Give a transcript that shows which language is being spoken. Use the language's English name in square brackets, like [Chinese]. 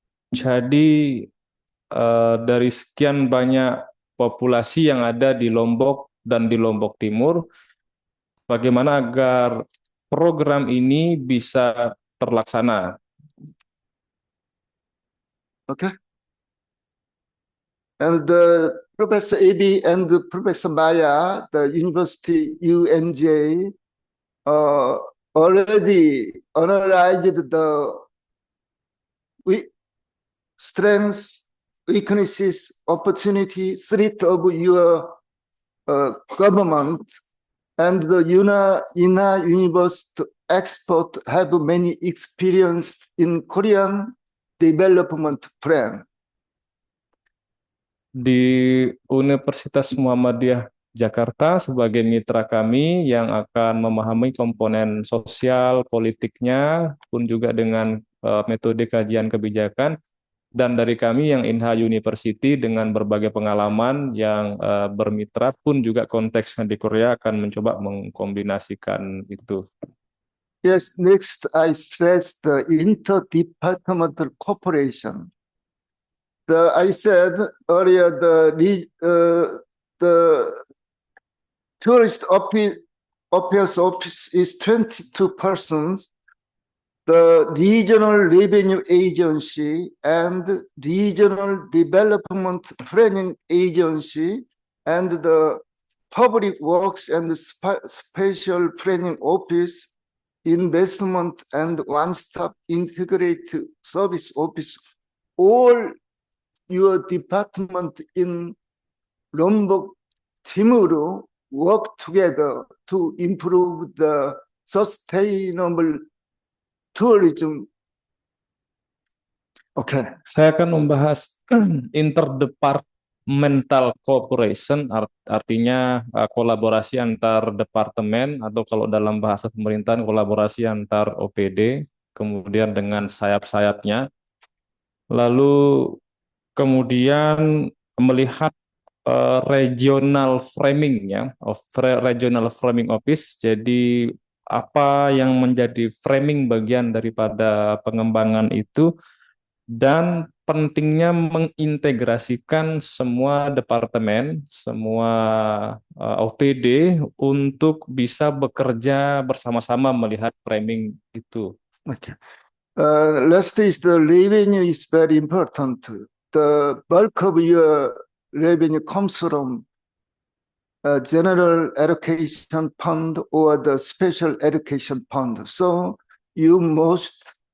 [Indonesian] Jadi dari sekian banyak populasi yang ada di Lombok dan di Lombok Timur, bagaimana agar program ini bisa terlaksana. [English] Okay. And Professor Ebi and Professor Maya, the University UNJ, already analyzed the strengths, weaknesses, opportunity, threat of your government, and the INA University expert have many experience in Korean development plan. [Indonesian] Di Universitas Muhammadiyah Jakarta sebagai mitra kami yang akan memahami komponen sosial, politiknya, pun juga dengan metode kajian kebijakan, dan dari kami yang INHA University dengan berbagai pengalaman yang bermitra pun juga konteksnya di Korea akan mencoba mengkombinasikan itu. [English] Yes, next I stress the interdepartmental cooperation. I said earlier the tourist affairs office is 22 persons. The regional revenue agency and regional development planning agency and the public works and special planning office, investment and one-stop integrated service office, all your department in Lombok Timur work together to improve the sustainable tourism. Okay. [Indonesian] Saya akan membahas [English] interdepartmental cooperation, [Indonesian] artinya kolaborasi antar departemen, atau kalau dalam bahasa pemerintahan kolaborasi antar OPD, kemudian dengan sayap-sayapnya. Lalu kemudian melihat [English] regional framing [Indonesian] ya, [English] regional framing office. [Indonesian] Jadi apa yang menjadi framing bagian daripada pengembangan itu, dan pentingnya mengintegrasikan semua departemen, semua OPD untuk bisa bekerja bersama-sama melihat framing itu. [English] Okay. Last is the revenue is very important. The bulk of your revenue comes from general education fund or the special education fund. So you must